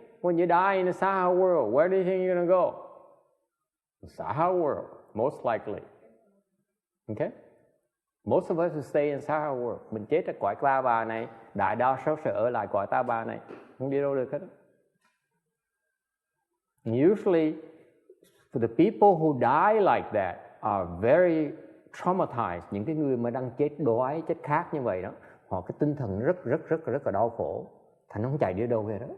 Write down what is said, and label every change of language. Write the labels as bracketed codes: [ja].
[en] When you die in the Saha world, where do you think you're going to go? The Saha world, most likely. Okay? Most of us will stay in Saha world. [vi] Mình chết ở cõi Ta Bà này, đại đa số sẽ ở lại cõi Ta Bà này, không đi đâu được hết. [en] Usually, for the people who die like that are very traumatized. [vi] Những cái người mà đang chết đói, chết khát như vậy đó, họ cái tinh thần rất là đau khổ, thành nó không chạy đi đâu hết đó.